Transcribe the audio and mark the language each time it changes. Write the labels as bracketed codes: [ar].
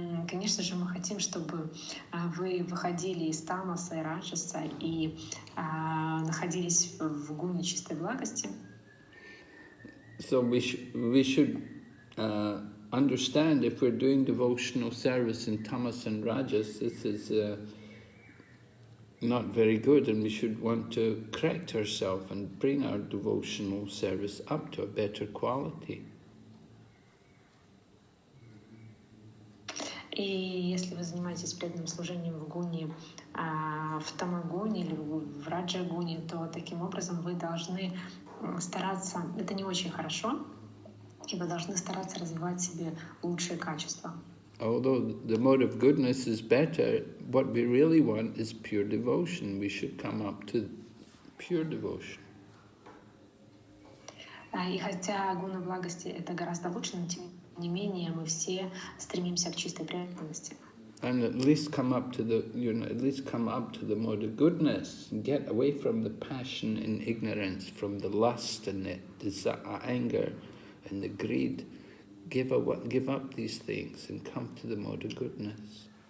[ru] Конечно же, мы хотим, чтобы вы выходили из тамаса и раджаса и находились в гуне чистой благости. [en] So we should understand if we're doing devotional service in tamas and rajas, this is not very good, and we should want to correct ourselves and bring our devotional service up to a better quality. [ru] И если вы занимаетесь преданным служением в гуне, в тамагуне или в раджагуне, то таким образом вы должны стараться, это не очень хорошо, и вы должны стараться развивать в себе лучшие качества. [en] Although the mode of goodness is better, what we really want is pure devotion. We should come up to pure devotion. [ru] И хотя гуна благости это гораздо лучше, но тем не менее мы все стремимся к чистой преданности. [en] And at least come up to the, at least come up to the mode of goodness, and get away from the passion and ignorance, from the lust and the anger and the greed. Give up these things and come to the mode of goodness.